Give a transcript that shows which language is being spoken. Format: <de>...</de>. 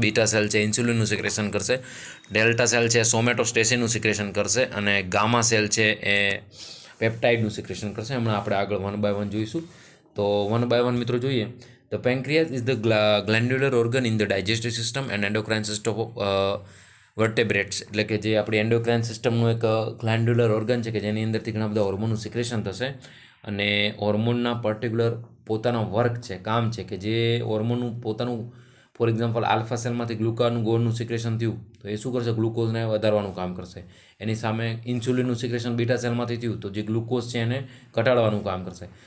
<gu>Beta cell છે ઇન્સ્યુલિનનું secretion કરશે. Delta cell છે સોમેટોસ્ટેસિનનું સિક્રેશન કરશે. અને ગામા સેલ છે એ પેપ્ટાઇડનું સિક્રેશન કરશે. હમણાં આપણે આગળ 1 બાય 1 જોઈશું. તો 1 બાય 1 મિત્રો જોઈએ.</gu> <en>The pancreas is the glandular organ in the digestive system and endocrine system of vertebrates.</en> <gu>એટલે કે જે આપણી એન્ડોક્રાઇન સિસ્ટમનું એક ગ્લેન્ડ્યુલર ઓર્ગન છે કે જેની અંદરથી ઘણા બધા હોર્મોનનું સિક્રેશન થશે. અને હોર્મોનના પર્ટિક્યુલર પોતાનો વર્ક છે, કામ છે, કે જે હોર્મોનનું પોતાનું, ફોર એક્ઝામ્પલ આલ્ફા સેલમાંથી ગ્લુકાગોનનું સિક્રેશન થયું તો એ શું કરશે? ગ્લુકોઝને વધારવાનું કામ કરશે. એની સામે ઇન્સ્યુલિનનું સિક્રેશન બીટા સેલમાંથી થયું તો જે ગ્લુકોઝ છે એને ઘટાડવાનું કામ કરશે.</gu>